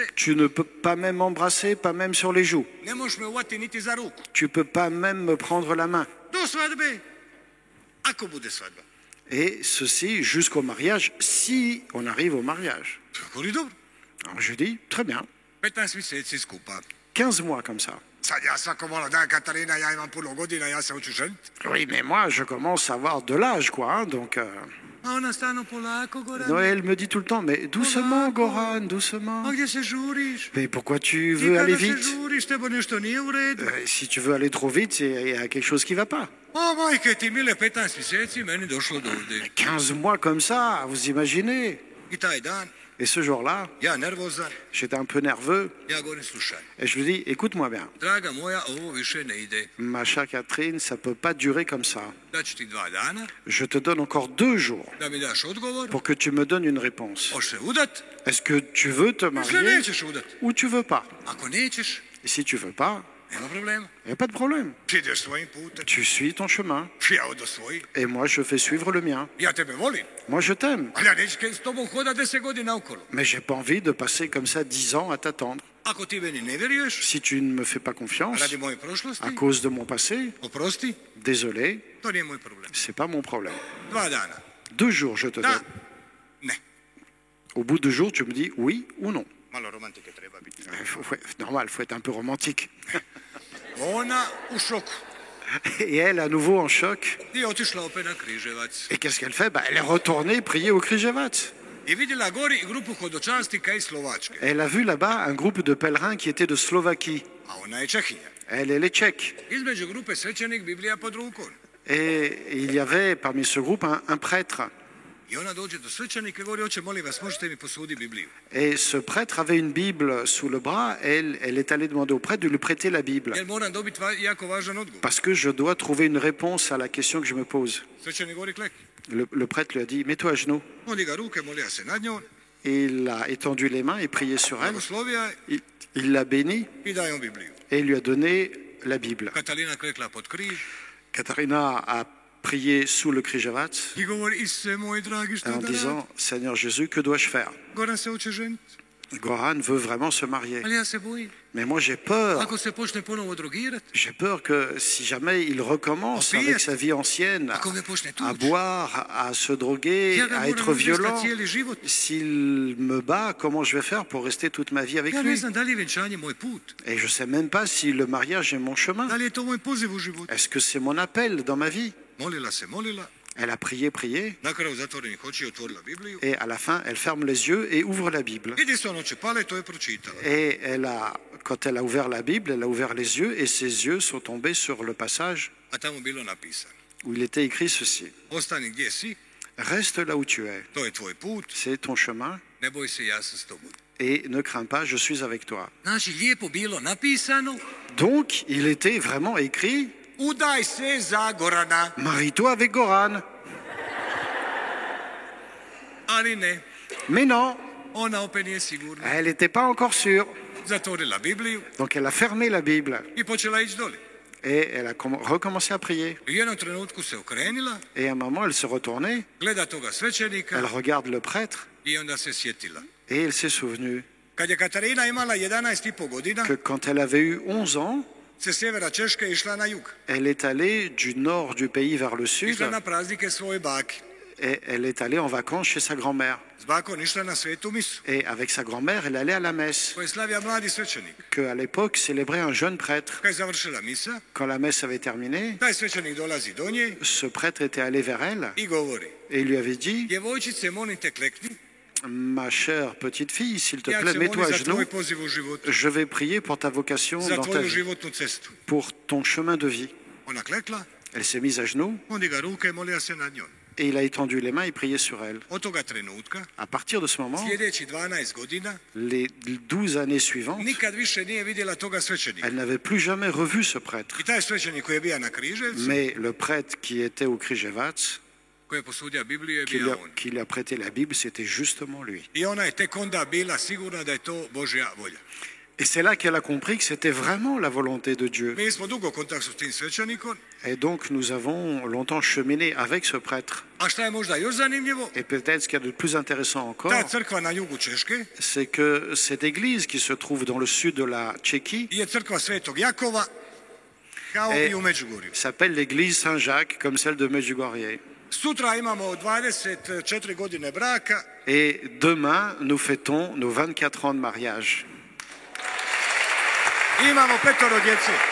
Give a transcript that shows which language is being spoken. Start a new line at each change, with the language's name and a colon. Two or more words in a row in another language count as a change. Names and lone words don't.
French: Tu ne peux pas même m'embrasser, pas même sur les joues.
Croatian: ne možeš me uvati niti za ruku.
French: Tu peux pas même me prendre la main.
Croatian: Do svadbe, ako bude svadba.
French: Et ceci jusqu'au mariage, si on arrive au mariage.
Croatian: Govori, dobro,
French: Alors je dis, très bien,
Croatian: 15 mjeseci skupa.
French: 15 mois comme ça.
Croatian: Sad ja svako malo, da Katarina, ja imam puno godina, ja se hoću ženiti.
French: Oui, mais moi, je commence à avoir de l'âge, quoi. Hein, donc,
Croatian: A ona stano polako, Goran.
French: Noël me dit tout le temps, mais doucement, Goran, doucement.
Croatian: A gdje se žuriš?
French: Mais pourquoi tu
Croatian: Ti
French: veux aller
Croatian: kada se
French: vite?
Croatian: žuriš, tebe nešto nije u redu.
French: Si tu veux aller trop vite, il y a quelque chose qui va pas.
Croatian: O, majke ti mile, 15 mjeseci, meni došlo do ovdje.
French: 15 mois comme ça, vous imaginez?
Croatian: I taj dan,
French: Et ce jour-là,
Croatian: ja nervozan,
French: j'étais un peu nerveux
Croatian: ja govorim slušaj.
French: et je lui dis, écoute-moi bien,
Croatian: Draga moja, ovo više ne ide.
French: ma chère Catherine, ça peut pas durer comme ça.
Croatian: Daću ti 2 dana
French: Je te donne encore 2 jours
Croatian: da mi daš odgovor.
French: pour que tu me donnes une réponse.
Croatian: Hoćeš se udat
French: Est-ce que tu veux te
Croatian: ili se
French: marier
Croatian: nećeš udat.
French: ou tu veux pas?
Croatian: Ako nećeš,
French: Et si tu veux pas,
Croatian: nema problema.
French: il n'y a pas de problème.
Croatian: Ti ideš svojim putem,
French: Tu suis ton chemin
Croatian: ja odo svojim.
French: et moi je fais suivre le mien.
Croatian: Ja tebe volim,
French: Moi je t'aime,
Croatian: ali ja neću s tobom hoda 10 godina okolo.
French: mais j'ai pas envie de passer comme ça 10 ans à t'attendre.
Croatian: Ako ti meni ne vjeruješ,
French: Si tu ne me fais pas confiance
Croatian: radi moje prošlosti,
French: à cause de mon passé,
Croatian: oprosti,
French: désolé,
Croatian: to nije moj problem.
French: c'est pas mon problème.
Croatian: 2 dana.
French: 2 jours je te
Croatian: Da,
French: donne.
Croatian: ne.
French: Au bout de 2 jours, tu me dis oui ou non.
Croatian: Malo romantike treba biti.
French: Normal, il faut être un peu romantique.
Croatian: Ona u šoku.
French: Et elle, à nouveau en choc.
Croatian: I otišla opet na Križevac.
French: Et qu'est-ce qu'elle fait? Elle est retournée prier au Križevac.
Croatian: I vidjela gori grupu hodočasnika iz Slovačke.
French: Elle a vu là-bas un groupe de pèlerins qui étaient de Slovaquie.
Croatian: A ona je Čehinja.
French: Elle est tchèque.
Croatian: Između grupe svećenik Biblija pod rukom.
French: Et il y avait parmi ce groupe un prêtre.
Croatian: I ona dođe do svećenika i govori, oče, molim vas, možete mi posuditi Bibliju.
French: Et ce prêtre avait une Bible sous le bras. Elle est allée demander au prêtre de lui prêter la Bible.
Croatian: Jer moram dobiti jako važan odgovor.
French: Parce que je dois trouver une réponse à la question que je me pose.
Croatian: Svećenik govori, klekni.
French: Le prêtre lui a dit, mets-toi à genoux.
Croatian: On diga ruke, molija se nad njom,
French: Et il a étendu les mains et prié sur elle.
Croatian: blagoslovija
French: Il l'a bénie
Croatian: i daje on Bibliju.
French: et il lui a donné la Bible.
Croatian: Katalina klekla pod križ
French: Katharina a prié sous le Križevac
Croatian: i govori, Isuse moj dragi, što
French: en
Croatian: da radim?
French: disant, Seigneur Jésus, que dois-je faire?
Croatian: Goran se hoće ženiti,
French: Goran veut vraiment se marier.
Croatian: ali ja se bojim.
French: Mais moi j'ai peur.
Croatian: Ako se počne ponovo drogirati,
French: J'ai peur que si jamais il recommence Au pire, avec sa vie ancienne
Croatian: ako me počne
French: à
Croatian: tući,
French: boire, à se droguer,
Croatian: ja ga
French: à
Croatian: moram
French: être violent,
Croatian: izvesti cijeli život.
French: s'il me bat, comment je vais faire pour rester toute ma vie avec
Croatian: Ja ne
French: lui?
Croatian: znam da li je venčanje moj put,
French: Et je ne sais même pas si le mariage est mon chemin.
Croatian: da li je to moj poziv u životu.
French: Est-ce que c'est mon appel dans ma vie?
Croatian: Molila se, molila,
French: Elle a prié, prié,
Croatian: na kraju zatvorenih očiju otvorila Bibliju.
French: et à la fin, elle ferme les yeux et ouvre la Bible.
Croatian: Jedinstveno oče pale, to je pročitala.
French: Et quand elle a ouvert la Bible, elle a ouvert les yeux et ses yeux sont tombés sur le passage
Croatian: A tamo bilo napisano,
French: où il était écrit ceci.
Croatian: ostani gdje si,
French: Reste là où tu es.
Croatian: to je tvoj put,
French: C'est ton chemin
Croatian: ne boj se, ja sam s tobom.
French: et ne crains pas, je suis avec toi.
Croatian: Znači, lijepo bilo napisano,
French: Donc, il était vraiment écrit,
Croatian: udaj se za Gorana,
French: marie-toi avec Goran.
Croatian: ali ne,
French: Mais non,
Croatian: ona opet nije sigurna.
French: elle n'était pas encore sûre.
Croatian: Zatvorila Bibliju
French: Donc, elle a fermé la Bible
Croatian: i počela ići doli.
French: et elle a recommencé à prier.
Croatian: U jednom trenutku se okrenila,
French: Et à un moment, elle se retournait,
Croatian: gleda toga svećenika
French: elle regarde le prêtre
Croatian: i onda se sjetila.
French: et elle s'est souvenue
Croatian: Kad je Katarina imala 11,5 godina,
French: que quand elle avait eu 11 ans,
Croatian: se sjevera Češke išla na jug.
French: elle est allée du nord du pays vers le sud
Croatian: Išla na praznike svoje baki.
French: et elle est allée en vacances chez sa grand-mère.
Croatian: S bakom išla na svetu misu,
French: Et avec sa grand-mère, elle allait à la messe,
Croatian: koju je slavija mladi svećenik.
French: qu'à l'époque célébrait un jeune prêtre.
Croatian: Kad je završila misa,
French: Quand la messe avait terminé,
Croatian: taj svećenik dolazi do nje
French: ce prêtre était allé vers elle
Croatian: i govori,
French: et il lui avait dit,
Croatian: djevojčice, molim te, klekni,
French: ma chère petite fille, s'il te
Croatian: ja
French: plaît,
Croatian: ću
French: mets-toi à
Croatian: moliti za
French: genoux,
Croatian: tvoj poziv u životu,
French: je vais prier pour ta vocation
Croatian: za
French: dans ta
Croatian: tvoju
French: vie,
Croatian: životnu cestu.
French: pour ton chemin de vie.
Croatian: Ona klekla,
French: Elle s'est mise à genoux
Croatian: on diga ruke, molija se nad njom.
French: et il a étendu les mains et prié sur elle.
Croatian: Od toga trenutka,
French: À partir de ce moment,
Croatian: sljedeći 12 godina,
French: les 12 années suivantes,
Croatian: nikad više nije vidjela toga svećenika.
French: elle n'avait plus jamais revu ce prêtre.
Croatian: I taj svećenik koji je bio na Križevcu,
French: Mais le prêtre qui était au Križevac,
Croatian: koji je posudio Bibliju, je bio on.
French: qui lui a prêté la Bible, c'était justement lui.
Croatian: I ona je tek onda bila sigurna da je to Božja volja.
French: Et c'est là qu'elle a compris que c'était vraiment la volonté de Dieu.
Croatian: Mi smo dugo u kontaktu s tim svećenikom,
French: Et donc nous avons longtemps cheminé avec ce prêtre.
Croatian: a šta je možda još zanimljivo,
French: Et peut-être ce qu'il y a de plus intéressant encore,
Croatian: ta crkva na jugu Češke
French: c'est que cette église qui se trouve dans le sud de la Tchéquie
Croatian: je crkva Svetog Jakova, kao E, i u Međugorju.
French: s'appelle l'église Saint-Jacques, comme celle de Medjugorje.
Croatian: Sutra imamo 24 godine braka
French: Et demain, nous fêtons nos 24 ans de mariage.
Croatian: i imamo 5 djece.